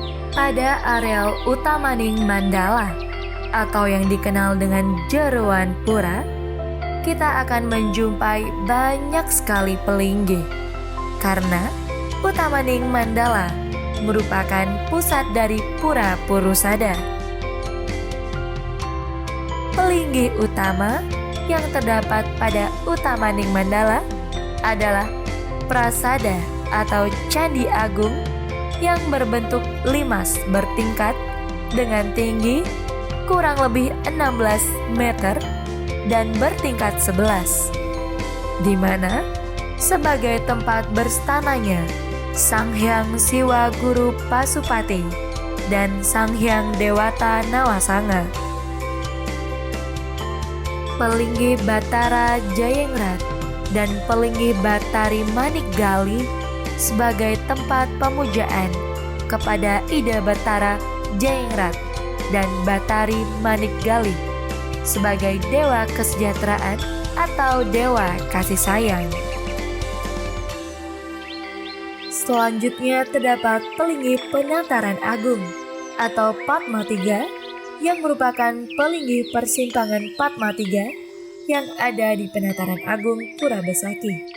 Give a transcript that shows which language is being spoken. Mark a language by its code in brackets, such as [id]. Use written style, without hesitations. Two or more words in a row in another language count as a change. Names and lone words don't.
[id] Pada areal Utamaning Mandala atau yang dikenal dengan Jeroan Pura, kita akan menjumpai banyak sekali pelinggih karena Utamaning Mandala merupakan pusat dari Pura Purusada. Pelinggih utama yang terdapat pada Utamaning Mandala adalah Prasada atau Candi Agung yang berbentuk limas bertingkat dengan tinggi kurang lebih 16 meter dan bertingkat 11, di mana sebagai tempat berstananya Sang Hyang Siwa Guru Pasupati dan Sang Hyang Dewata Nawasanga. Pelinggih Batara Jayengrat dan Pelinggih Batari Manikgali sebagai tempat pemujaan kepada Ida Batara Jayengrat dan Batari Manikgali sebagai dewa kesejahteraan atau dewa kasih sayang. Selanjutnya terdapat pelinggih Penataran Agung atau Padma Tiga yang merupakan pelinggih persimpangan Padma Tiga yang ada di Penataran Agung Pura Besaki.